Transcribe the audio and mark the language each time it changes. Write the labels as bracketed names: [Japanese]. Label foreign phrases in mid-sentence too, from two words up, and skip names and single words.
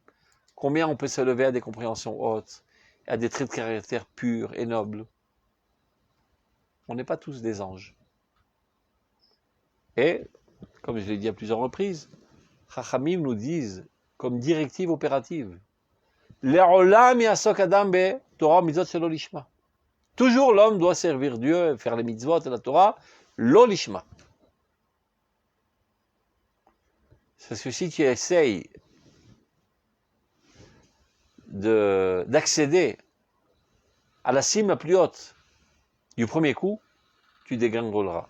[French] Combien on peut se lever à des compréhensions hautes, à des traits de caractère purs et nobles? On n'est pas tous des anges. Et, comme je l'ai dit à plusieurs reprises, Chachamim nous disent, comme directive opérative, [Hebrew] לעולם יעסוק אדם בתורה מצוות שלא לשמה. [French] Toujours l'homme doit servir Dieu, faire les mitzvot et la Torah, [Hebrew] לא לשמה. [French] Parce que si tu essayes d'accéder à la cime la plus haute du premier coup, tu dégringoleras.